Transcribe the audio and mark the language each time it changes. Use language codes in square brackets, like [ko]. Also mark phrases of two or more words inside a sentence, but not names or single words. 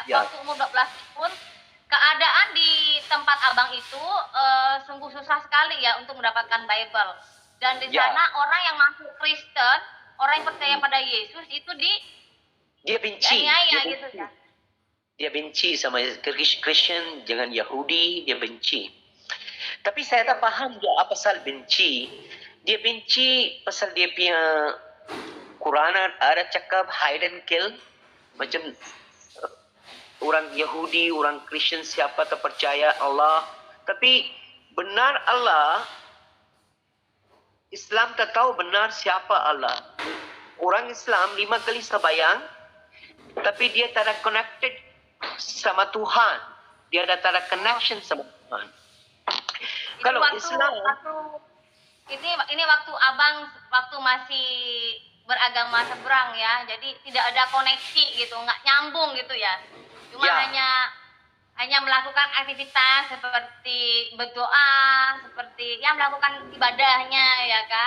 [ms] Waktu umur 12 tahun, keadaan di tempat abang itu sungguh susah sekali ya untuk mendapatkan Bible. Dan di sana orang yang masuk Kristen, orang yang percaya pada Yesus itu dia benci. Gitu ya. Dia benci sama Christian dengan Yahudi, dia benci. Tapi saya tak faham dia apa pasal benci. Dia benci pasal dia punya Quran ada cakap [en] hide and kill. [ms] Macam orang Yahudi, orang Kristen siapa tak percaya Allah. Tapi benar Allah, Islam tak tahu benar siapa Allah. Orang Islam 5 kali sembahyang, tapi dia tak ada connected sama Tuhan. Dia ada tak ada connection sama Tuhan. Kalau Islam, [id] ini waktu abang waktu masih beragama seberang ya, jadi tidak ada koneksi gitu, nggak nyambung gitu ya. Cuma hanya melakukan aktivitas seperti berdoa, seperti ya melakukan ibadahnya ya kan.